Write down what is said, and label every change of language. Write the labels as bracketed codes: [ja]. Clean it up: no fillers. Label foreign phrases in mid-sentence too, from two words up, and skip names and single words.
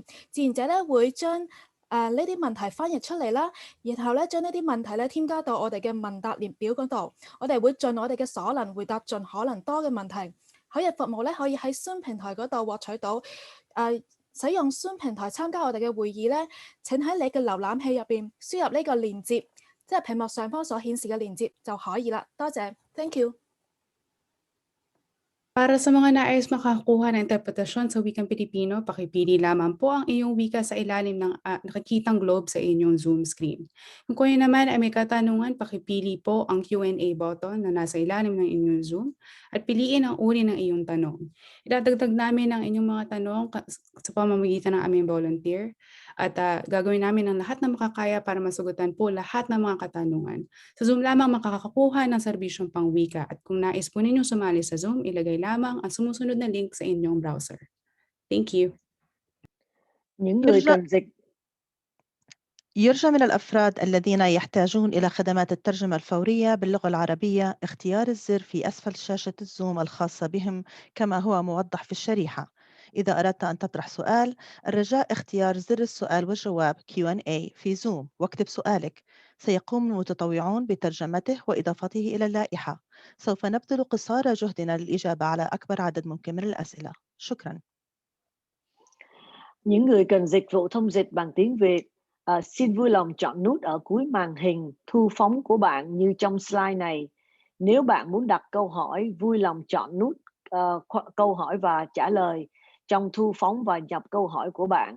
[yue] 志願者咧會將呢啲問題翻譯出嚟啦，然後咧將呢啲問題咧添加到我哋嘅問答列表嗰度，我哋會盡我哋嘅所能回答盡可能多嘅問題。口譯服務咧可以喺 Zoom 平台嗰度獲取到。使用 Zoom 平台參加我哋嘅會議咧，請喺你嘅瀏覽器入邊輸入呢個連結，即係屏幕上方所顯示嘅連結就可以啦。 [en] 多謝 ，Thank you。 [tl] Para sa mga nais makakuha ng interpretasyon sa wikang Pilipino, pakipili lamang po ang iyong wika sa ilalim ng nakikitang globe sa inyong Zoom screen. Kung kayo naman ay may katanungan, pakipili po ang [en] Q&A button [tl] na nasa ilalim ng inyong Zoom at piliin ang uri ng iyong tanong. Idadagdag namin ang inyong mga tanong sa pamamagitan ng aming volunteer at gagawin namin ang lahat na makakaya para masagutan po lahat ng mga katanungan. Sa Zoom lamang makakakuha ng serbisyong pangwika at kung nais po ninyong sumali sa Zoom, ilagay lamang ang sumusunod na link sa inyong browser. [en] Thank you. [vi] Những người cần dịch. [ar] يرجى من الأفراد الذين يحتاجون إلى خدمات الترجمة الفورية باللغة العربية اختيار الزر في أسفل شاشة الزوم الخاصة بهم كما هو موضح في الشريحة. إذا أردت أن تطرح سؤال، الرجاء اختيار زر السؤال والجواب Q&A في زوم واكتب سؤالك. سيقوم المتطوعون بترجمته وإضافته إلى اللائحة. سوف نبذل قصارى جهدنا للإجابة على أكبر عدد ممكن من الأسئلة. شكرا. [vi] Những người cần dịch vụ thông dịch bằng tiếng Việt, xin vui lòng chọn nút ở cuối màn hình thu phóng của bạn như trong slide này. Nếu bạn muốn đặt câu hỏi, vui lòng chọn nút câu hỏi và trả lời trong thu phóng và nhập câu hỏi của bạn.